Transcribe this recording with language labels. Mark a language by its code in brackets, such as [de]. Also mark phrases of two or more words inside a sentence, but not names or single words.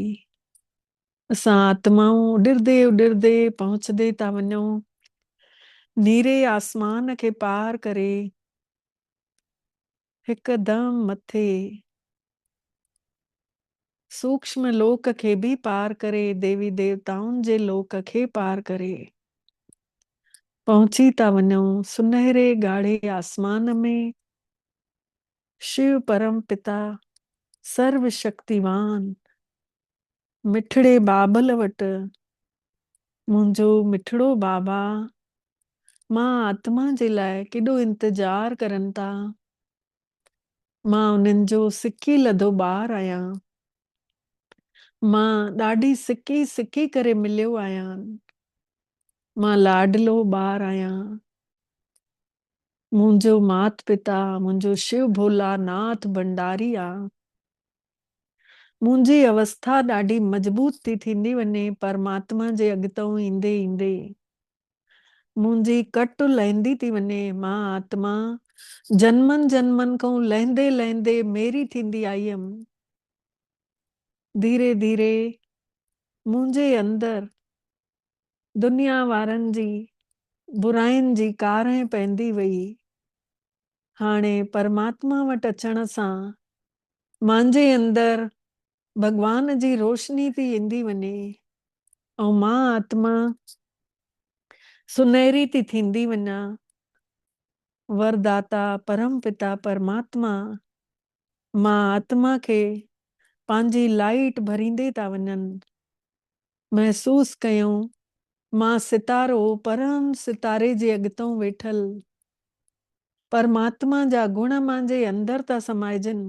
[sd] असां आत्माऊं उॾरदे उॾरदे पहुचदे था वञूं नीरे आसमान खे पार करे हिकदम मथे सूक्ष्म लोक खे भी पार करे देवी देवताउनि जे लोक खे पार करे पहुची था वञूं सुनहरे ॻाढ़े आसमान में। शिव परम पिता सर्व शक्तिवान मिठड़े बाबल वटि, मुंहिंजो मिठड़ो बाबा मां आत्मा जे लाइ केॾो इंतजार करनि था। मां उन्हनि जो सिकी लधो ॿार आहियां, मां ॾाढी सिकी सिकी करे मिलियो आहियां, मां लाडलो ॿार आहियां। मुंहिंजो मात पिता मुंहिंजो शिव भोला नाथ भंडारी आहे। मुंहिंजी अवस्था ॾाढी मजबूत थी थींदी वञे परमात्मा जे अॻितो ईंदे ईंदे, मुंहिंजी कट लहंदी थी वञे। मां आत्मा जन्मनि जन्मनि खां लहंदे लहंदे मेरी थींदी आई हुयमि। धीरे धीरे मुंहिंजे अंदरि दुनिया वारनि जी बुराइनि जी कारें पवंदी वई। हाणे परमात्मा वटि अचण सां मुंहिंजे अंदरि भगवान जी रोशनी थी ईंदी वञे ऐं मां आत्मा सुनहरी थी थींदी वञा। वरदाता परम पिता परमात्मा मां आत्मा खे पंहिंजी लाइट भरींदे था वञनि। महसूस कयूं मां सितारो परम सितारे जे अॻितो वेठल, परमात्मा जा गुण मुंहिंजे अंदरि था समाइजनि।